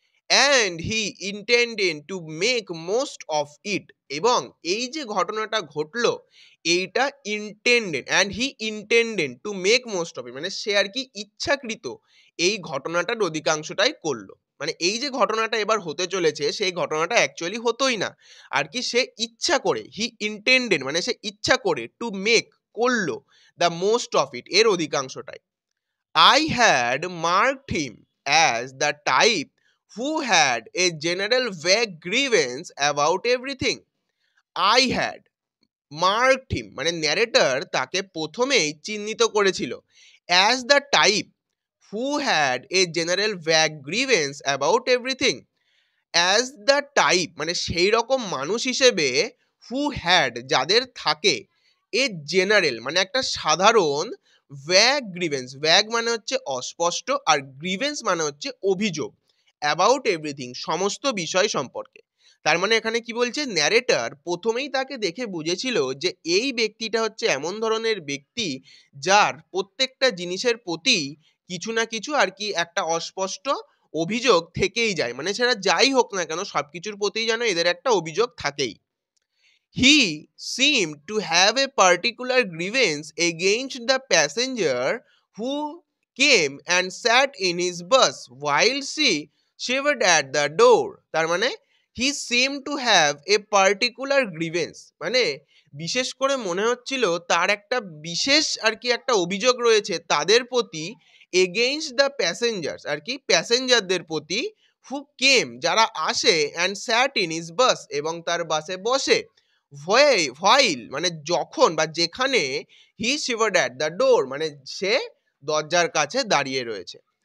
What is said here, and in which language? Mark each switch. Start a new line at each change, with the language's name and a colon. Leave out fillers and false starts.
English: and he intended to make most of it,
Bangla: এবং এই যে ঘটনাটা ঘটলো এইটা
English: intended, and he intended to make most of it
Bangla: মানে সে আর কি ইচ্ছাকৃত এই ঘটনাটার অধিকাংশটাই করলো। মানে এই যে ঘটনাটা এবার হতে চলেছে সেই ঘটনাটা অ্যাকচুয়ালি হতোই না, আর কি সে ইচ্ছা করে,
English: he intended
Bangla: মানে সে ইচ্ছা করে,
English: to make
Bangla: করলো,
English: the most of it
Bangla: এর অধিকাংশটাই।
English: I had marked him as the type who had a general vague grievance about everything. I had marked him
Bangla: মানে ন্যারেটর তাকে প্রথমেই চিহ্নিত করেছিল
English: as the type who had a general vague grievance about everything. As the type
Bangla: মানে সেই রকম মানুষ হিসেবে,
English: who had
Bangla: যাদের থাকে,
English: a general
Bangla: মানে একটা সাধারণ,
English: vague grievance,
Bangla: ভ্যাগ মানে হচ্ছে অস্পষ্ট আর গ্রিভেন্স মানে হচ্ছে অভিযোগ,
English: about everything
Bangla: সমস্ত বিষয় সম্পর্কে। তার মানে এখানে কি বলছে, ন্যারেটর প্রথমেই তাকে দেখে বুঝেছিল যে এই ব্যক্তিটা হচ্ছে এমন ধরনের ব্যক্তি যার প্রত্যেকটা জিনিসের প্রতি কিছু না কিছু আর কি একটা অস্পষ্ট অভিযোগ থেকেই যায়, মানে সেটা যাই হোক না কেন সবকিছুর প্রতিই যেন এদের একটা অভিযোগ থাকেই।
English: He seemed to have a particular grievance against the passenger who came and sat in his bus while she shivered at the door.
Bangla: তার মানে
English: he seemed to have a particular grievance
Bangla: মানে বিশেষ করে মনে হচ্ছিল তার একটা বিশেষ আর কি একটা অভিযোগ রয়েছে তাদের প্রতি,
English: against the passengers
Bangla: আর কি প্যাসেঞ্জারদের প্রতি,
English: who came
Bangla: যারা আসে,
English: and sat in his bus
Bangla: এবং তার বাসে বসে, হোয়াইল মানে যখন বা যেখানে,
English: he shivered at the door
Bangla: মানে সে দরজার কাছে দাঁড়িয়ে রয়েছে।